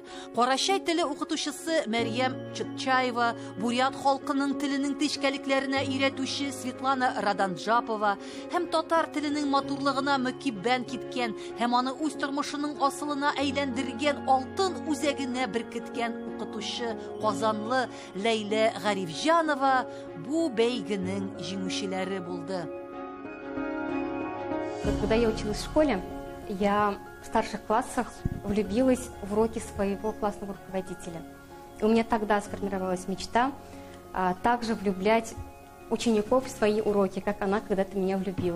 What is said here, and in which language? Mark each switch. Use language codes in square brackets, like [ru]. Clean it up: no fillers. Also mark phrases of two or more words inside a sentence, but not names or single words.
[tt] Карачай теле укытучысы Мәрьям Чотчаева, бурят халкының теленең тишкәлекләренә өйрәтүче Светлана Раданджапова һәм татар теленең матурлыгына мөкиббән киткән һәм аны үз тормышының асылына әйләндергән алтын үзәгенә беркеткән укытучы Казанлы Ләйлә Гарифҗанова бу бәйгенең җиңүчеләре булды. [ru] Когда я училась в школе, я в старших классах влюбилась в уроки своего классного руководителя. И у меня тогда сформировалась мечта также влюблять учеников в свои уроки, как она когда-то меня влюбила.